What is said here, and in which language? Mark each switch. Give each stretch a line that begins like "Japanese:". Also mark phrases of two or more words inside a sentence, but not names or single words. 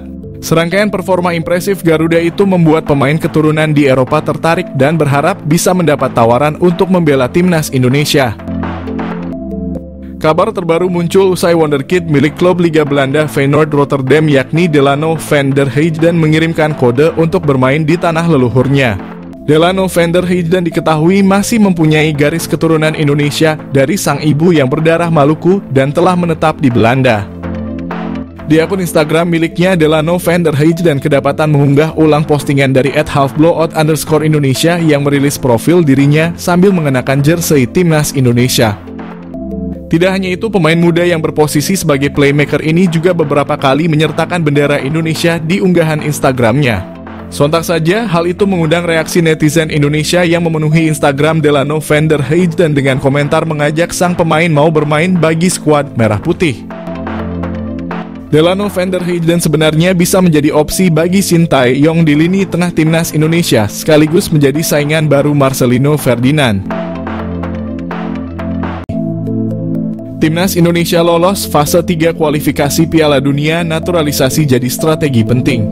Indonesian: Serangkaian performa impresif Garuda itu membuat pemain keturunan di Eropa tertarik dan berharap bisa mendapat tawaran untuk membela timnas Indonesia. Kabar terbaru muncul usai Wonderkid milik klub Liga Belanda Feyenoord Rotterdam yakni Delano van der Heijden mengirimkan kode untuk bermain di tanah leluhurnya. Delano van der Heijden diketahui masih mempunyai garis keturunan Indonesia dari sang ibu yang berdarah Maluku dan telah menetap di Belanda. Di akun Instagram miliknya, Delano van der Heijden kedapatan mengunggah ulang postingan dari @halfblowout_Indonesia yang merilis profil dirinya sambil mengenakan jersey timnas Indonesia. Tidak hanya itu, pemain muda yang berposisi sebagai playmaker ini juga beberapa kali menyertakan bendera Indonesia di unggahan Instagramnya. Sontak saja, hal itu mengundang reaksi netizen Indonesia yang memenuhi Instagram Delano van der Heijden dengan komentar mengajak sang pemain mau bermain bagi skuad Merah Putih. Delano van der Heijden sebenarnya bisa menjadi opsi bagi Shin Tae-yong di lini tengah timnas Indonesia, sekaligus menjadi saingan baru Marcelino Ferdinand. Timnas Indonesia lolos fase 3 kualifikasi Piala Dunia, naturalisasi jadi strategi penting.